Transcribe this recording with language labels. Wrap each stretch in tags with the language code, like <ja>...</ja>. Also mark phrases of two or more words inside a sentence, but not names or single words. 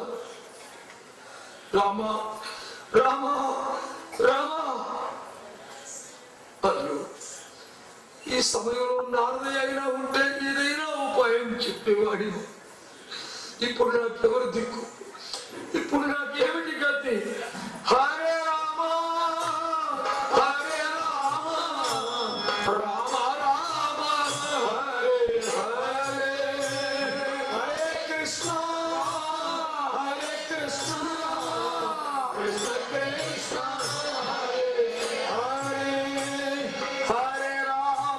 <te>రామ రామ రామ. అయ్యో, ఈ సమయంలో నారద అయినా ఉంటే ఏదైనా ఉపాయం చెప్పేవాడి. ఇప్పుడు నాకెవరు దిక్కు? ఇప్పుడు నాకేమిటి గతి?</te> <sa>హరే రామ హరే రామ రామ రామ హరే హరే హరే కృష్ణ కృష్ణ కృష్ణ హరే హరే హరే రామ</sa>